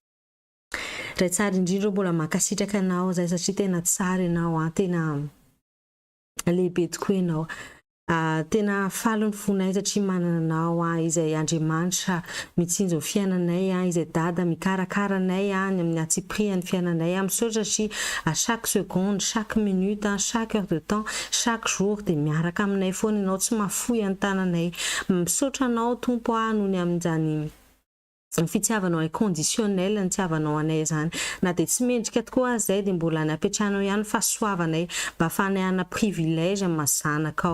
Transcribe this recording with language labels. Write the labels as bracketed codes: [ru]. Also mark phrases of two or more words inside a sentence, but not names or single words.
[mg] Ray tsara indrindra mbola mankasitraka anao zay satria tena tsara ianao, tena lehibe tokoa ianao. Tena falo ny fonay satria manana anao izay Andriamanitra mitsinjo ny fiainanay, izay dada mikarakara anay ny amin'ny hatsiprihan'ny fiainanay misaotra satria [fr] chaque seconde, chaque minute, chaque heure de temps, chaque jour [mg] dia miaraka aminay foana ianao, tsy mahafoy an-tananay. Misaotra anao tompo noho ny amin'izany ny fitiavanao inconditionnel ny tiavanao anay zany na dia tsy mendrika tokoa zay dia mbola ny apetrahanao ihany fahasoavanay mba ahafahanay ana privilège amin'ny zanakao.